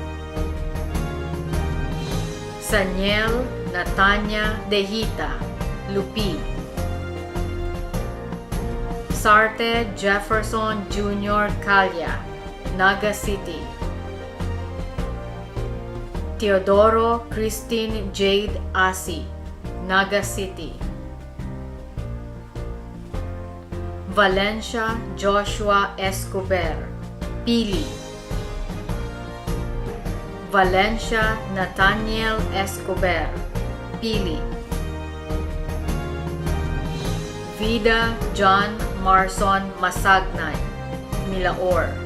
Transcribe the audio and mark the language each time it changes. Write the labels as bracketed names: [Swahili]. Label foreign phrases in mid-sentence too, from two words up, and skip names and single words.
[Bikol] Saniel Natanya Dehita, Lupi. Sarte Jefferson Jr. Calya, Naga City. Teodoro Christine Jade Asi, Naga City. Valencia Joshua Escobar, Pili. Valencia Nathaniel Escobar, Pili. Vida John Marson Masagnay, Milaor.